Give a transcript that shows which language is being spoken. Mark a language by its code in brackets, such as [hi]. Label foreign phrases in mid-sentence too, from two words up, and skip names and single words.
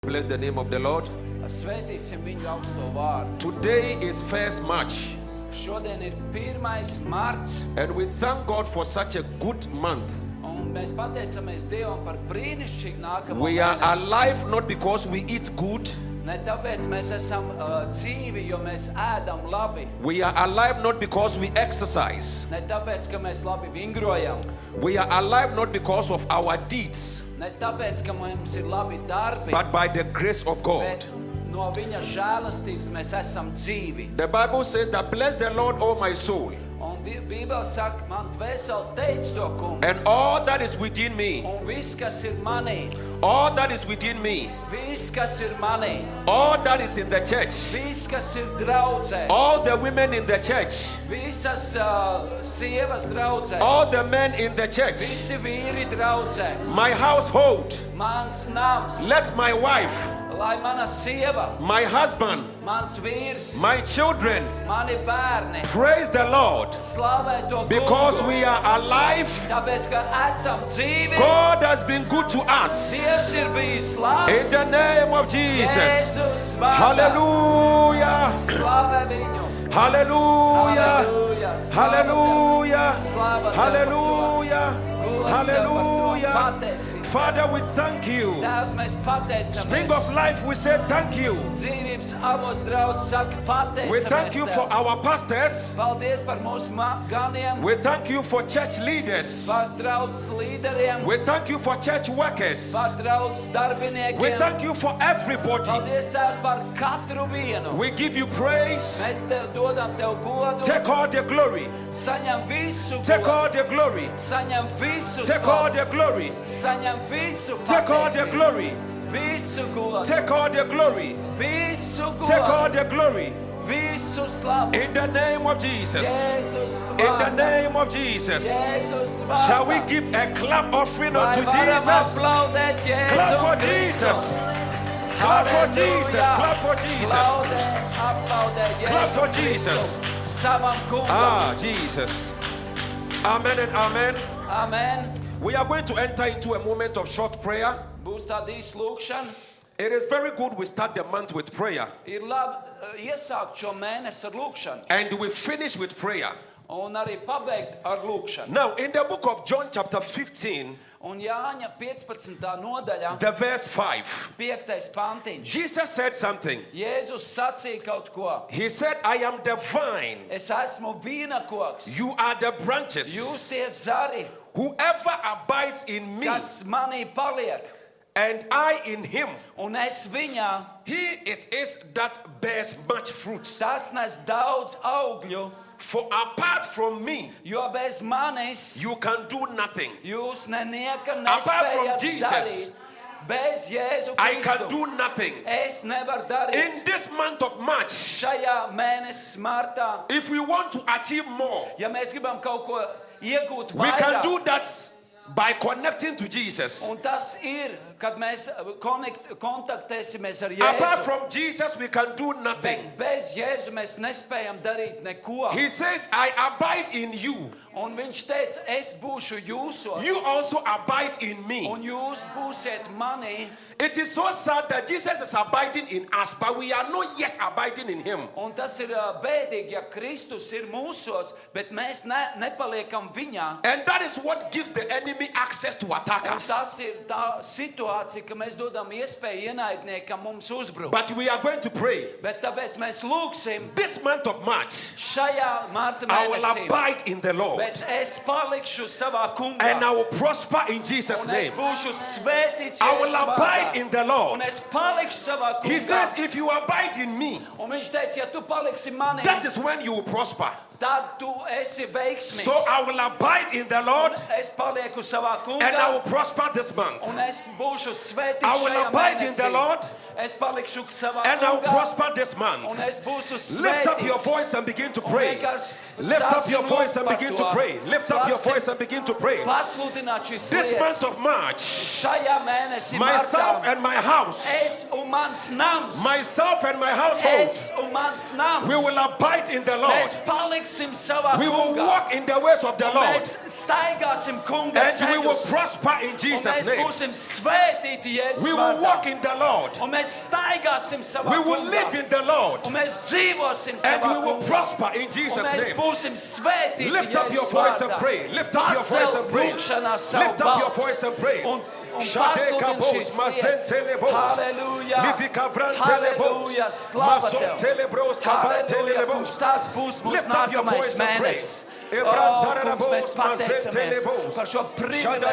[en] Bless the name of the Lord. [lv] Svētīsim viņu augsto vārdu. [en] Today is 1st March. [lv] Šodien ir 1. marts, [en] And we thank God for such a good month. [lv] un mēs pateicamies Dievam par brīnišķīgu nākamo [en] We are [lv] mēnesi. [en] alive not because we eat good. [lv] Ne tāpēc mēs esam dzīvi, jo mēs ēdam labi. [en] We are alive not because we exercise. [lv] Ne tāpēc, ka mēs labi vingrojam. [en] We are alive not because of our deeds, [lv] Ne tāpēc, ka mums ir labi darbi, [en] but by the grace of God. [lv] bet no viņa žēlastības mēs esam dzīvi. [en] The Bible says that bless the Lord, O my soul, [lv] Un Bībele saka, man dvēsele teic to kungu. [en] and all that is within me, [lv] Un viss, kas ir manī, [en] all that is within me, [lv] viss, kas ir manī, [en] all that is in the church, [lv] viss, kas ir draudzē, [en] all the women in the church, [lv] visas sievas draudzē, [en] all the men in the church, [lv] visi vīri draudzē, [en] my household, [lv] mans nams, [en] let my wife, [lv] lai mana sieva, [en] my husband, [lv] mans vīrs, [en] my children [lv] mani bērni [en] praise the Lord, [lv] slavē to [en] because [lv] kungu. [en] we are alive. [lv] Tāpēc, ka esam dzīvi, [en] God has been good to us. [lv] Dievs ir bijis [en] In [lv] labs. [en] the name of Jesus. [lv] Jēzus vārdā. [en] Hallelujah. [lv] Slavē viņu. [en] Hallelujah. [lv] Halleluja. [en] Hallelujah. [lv] Slava Tev par to. [en] Hallelujah. [lv] Gods Tev par to. [en] Hallelujah. [lv] Pateicība. [en] Father, we thank you. [lv] Tēvs, mēs [en] Spring [lv] pateicamies. [en] of life, we say thank you. [lv] Dzīvības avots draudz saka pateicamies. [en] We thank you for [lv] Tev. [en] our pastors. [lv] Paldies par mūsu ganiem, [en] We thank you for church leaders. [lv] par draudzes līderiem, [en] We thank you for church workers. [lv] par draudzes darbiniekiem. [en] We thank you for everybody. [lv] Paldies, Tēvs, par katru vienu. [en] We give you praise. [lv] Mēs Tev dodam Tev godu. [en] Take all the glory. [lv] Saņem visu [en] Take [lv] godu. [en] all the glory. [lv] Saņem visu [en] Take all [lv] slavu. [en] the glory. [lv] Saņem visu [en] Take all the [lv] pateicību. [en] glory. [lv] Visu godu. [en] Take all the glory. [lv] Visu [en] Take all [lv] godu. [en] the glory. [lv] Visu slavu. [en] In the name of Jesus. [lv] Jēzus [en] In the [lv] vārdā. [en] name of Jesus. [lv] Jēzus vārdā. [en] Shall we give a clap offering [lv] Vai [en] unto [lv] varam [en] Jesus? [lv] aplaudēt Jēzu [en] Clap for [lv] Kristu? [en] Jesus. Clap for Jesus. [lv] Halleluja. [en] Clap for Jesus. [lv] Aplaudē Jēzu [en] Clap for [lv] Kristu. [en] Jesus. [lv] Savam kungam. [en] Ah, Jesus. Amen and amen. [lv] Amen. [en] We are going to enter into a moment of short prayer. [lv] Būs tāda īsa lūkšana. [en] It is very good we start the month with prayer [lv] Ir labi iesākt šo mēnesi ar lūkšanu. [en] and we finish with prayer. [lv] Un arī pabeigt ar lūkšanu. [en] Now, in the book of John chapter 15, [lv] Un Jāņa 15. nodaļā, [en] the verse 5, [lv] 5. pantiņš. [en] Jesus said something. [lv] Jēzus sacīja kaut ko. [en] He said, I am the vine, [lv] Es esmu vīna koks. [en] you are the branches. [lv] Jūs tie zari, [en] Whoever abides in me [lv] kas manī paliek, [en] and I in him, [lv] un es viņā, [en] he it is that bears much fruit. [lv] tas nes daudz augļu, [en] For apart from me, [lv] jo bez manis [en] you can do nothing. [lv] jūs nenieka [en] Apart from [lv] nespējat [en] Jesus, [lv] darīt. Bez Jēzu [en] I can [lv] Kristu [en] do nothing. [lv] es nevaru darīt. [en] In this month of March, [lv] Šajā mēnesis martā, [en] if we want to achieve more, [lv] ja mēs gribam kaut ko iegūt [en] we can [lv] vairāk, [en] do that by connecting to Jesus. [lv] un tas ir, kad mēs kontaktēsimies ar [en] Apart [lv] Jēzu. [en] from Jesus, we can do nothing. [lv] Bet bez Jēzu mēs nespējam darīt neko. [en] He says, I abide in you. [lv] Un viņš teica, es būšu jūsos, [en] You also abide in me. [lv] un jūs būsiet manī. [en] It is so sad that Jesus is abiding in us, but we are not yet abiding in him. [lv] Un tas ir bēdīgi, ja Kristus ir mūsos, bet mēs nepaliekam viņā. [en] And that is what gives the enemy access to attack [lv] Un [en] us. [lv] tas ir tā situācija, ka mēs dodam iespēju ienaidniekam mums uzbrukt. [en] But we are going to pray. [lv] Bet tāpēc mēs lūgsim [en] This month of March, [lv] šajā marta [en] I will [lv] mēnesī. [en] abide in the Lord. [lv] Bet es palikšu savā kungā. [en] And I will prosper in Jesus' [lv] Un es [en] name. [lv] būšu svētīts [en] I will [lv] Jēzus [en] abide [lv] vārdā. [en] in the Lord. [lv] Un es palikšu savā kungā. [en] He says, if you abide in me, [lv] Un viņš teica, ja tu paliksi manī, [en] that is when you will prosper. [lv] tad tu esi veiksmīgs. [en] So I will abide in the Lord [lv] Es palieku savā kungā. [en] and I will prosper this month. [lv] Un es būšu svētīts [en] I will [lv] šajā [en] abide in the [lv] mēnesī. [en] Lord [lv] Es palikšu savā [en] And I'll [lv] kungā, [en] prosper this [lv] un [en] month. [lv] es būšu [en] Lift up your [lv] svētīts. [en] voice and begin to [lv] Un [en] pray. [lv] vienkārši [en] Lift up your [lv] sāksim [en] voice and [lv] lūgt [en] begin [lv] par [en] to [lv] to. [en] pray. Lift up your [lv] Sāksim [en] voice and begin to pray. [lv] pasludināt šīs [en] This month [lv] lietas. [en] of March, [lv] Šajā mēnesī [en] myself [lv] martā [en] and my house, [lv] es un mans nams, [en] myself and my household, [lv] es un mans nams, [en] we will abide in the Lord. [lv] mēs paliksim savā [en] We will [lv] kungā. [en] walk in the ways of the [lv] Un [en] Lord. [lv] mēs staigāsim kunga [en] And we will [lv] ceļus. [en] prosper in [lv] Un [en] Jesus' [lv] mēs [en] name. [lv] būsim svētīti Jēzus [en] We will [lv] vārdā. [en] walk in the Lord. [lv] Un mēs staigāsim savā [en] We will [lv] kungā. [en] live in the Lord. [lv] Un mēs dzīvosim [en] And [lv] savā [en] we will [lv] kungā. [en] prosper in [lv] Un [en] Jesus' [lv] mēs [en] name. [lv] būsim svētīti [en] Lift up your [lv] Jēzus [en] voice and [lv] vārdā. [en] pray. Lift up your voice and pray. [lv] Pacel lūkšanā savu [en] Lift up your [lv] balsi. [en] voice and pray. [lv] Un Shade pasludini kabos, šīs mazente lietas. lebos. Halleluja. Livika brante lebos. Halleluja. Slava Mazonte Tev. lebros, kabante Halleluja. lebos. Kungs, tāds būs mūsu [en] Lift up your [lv] nākamais [en] voice and pray. [lv] mēnesis. Ebrantara Kungs, mēs lebos, mazente pateicamies lebos. par šo privilēģiju,